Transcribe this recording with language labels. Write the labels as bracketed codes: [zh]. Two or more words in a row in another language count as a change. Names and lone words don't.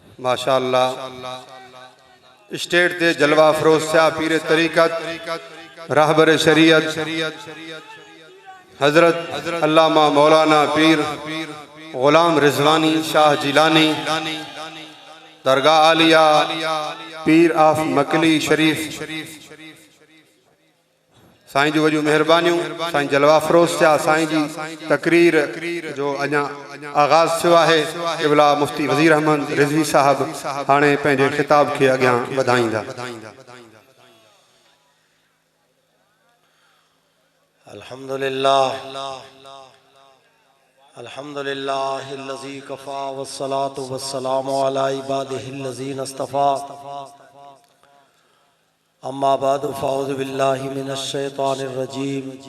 [sd] माशाअल्लाह स्टेट ते जलवा फरोज शाह पीर तरीक़त रहबर शरीयत हजरत अल्लामा मौलाना पीर गुलाम रिजवानी शाह जिलानी दरगाह आलिया पीर ऑफ मकली शरीफ साईं जी वजू मेहरबानियों साईं जलवा फरोज शाह साईं जी तकरीर जो अञा आगाज़ थियो है क़िबला मुफ्ती वज़ीर अहमद रिज़वी साहब हाणे पंहिंजे खिताब के अॻियां वधाईंदा। [ar] الحمد لله الحمد لله الذي كفى والصلاة والسلام على عباده الذين اصطفى أما بعد فأعوذ بالله من الشيطان الرجيم